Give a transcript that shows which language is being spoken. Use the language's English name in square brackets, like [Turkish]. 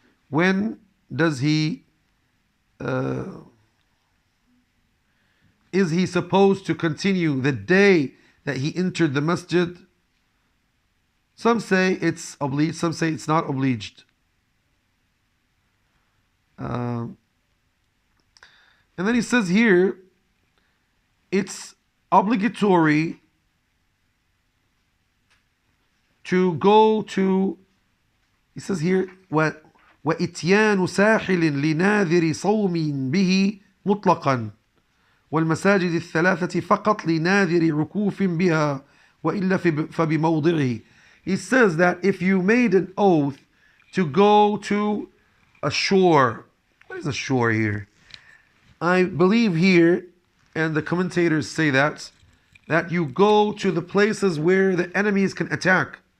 [English] When does he is he supposed to continue the day that he entered the masjid? Some say it's obliged, some say it's not obliged. And then he says here, [Arabic] it's obligatory to go to, he says here, وإتيان ساحل لناذر صوم به مطلقا والمساجد الثلاثة فقط لناذر عكوف بها وإلا فبموضعه. [English] He says that if you made an oath to go to a shore, what is a shore here? I believe here, and the commentators say that you go to the places where the enemies can attack.